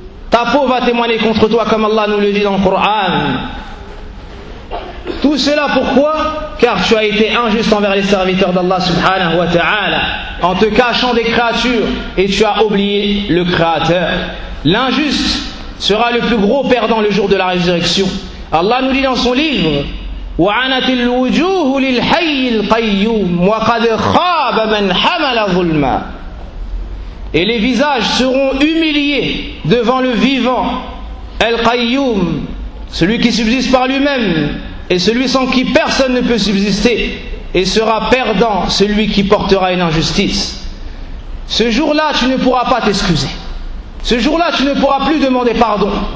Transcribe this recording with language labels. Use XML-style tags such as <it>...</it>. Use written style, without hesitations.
<fr>Ta peau va témoigner contre toi comme Allah nous le dit dans le Coran. Tout cela pourquoi? Car tu as été injuste envers les serviteurs d'Allah subhanahu wa ta'ala en te cachant des créatures et tu as oublié le créateur. L'injuste sera le plus gros perdant le jour de la résurrection. Allah nous dit dans son livre:</fr> <ar>وَعَنَتِ الْوُجُوهُ لِلْحَيِّ الْقَيُّومِ وَقَدْ خَابَ مَنْ حَمَلَ ظُلْمَا.</ar> <fr>Et les visages seront humiliés devant le vivant Al-Qayyum, celui qui subsiste par lui-même, et celui sans qui personne ne peut subsister, et sera perdant celui qui portera une injustice. Ce jour-là, tu ne pourras pas t'excuser. Ce jour-là, tu ne pourras plus demander pardon.</fr>